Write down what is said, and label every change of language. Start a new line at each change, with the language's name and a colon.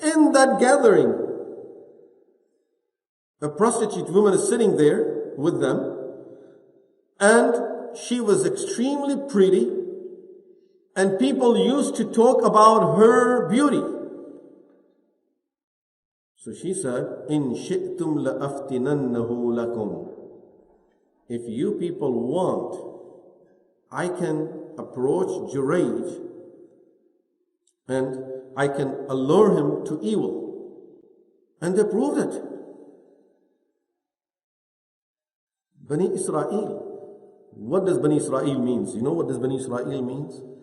English: In that gathering, a prostitute woman is sitting there with them, and she was extremely pretty, and people used to talk about her beauty. So she said,
Arabic: إِن شِئْتُمْ لَأَفْتِنَنَّهُ لَكُمْ.
English: If you people want, I can approach Jurayj and I can allure him to evil. And they proved it. Bani Israel. What does Bani Israel means? You know what does Bani Israel means?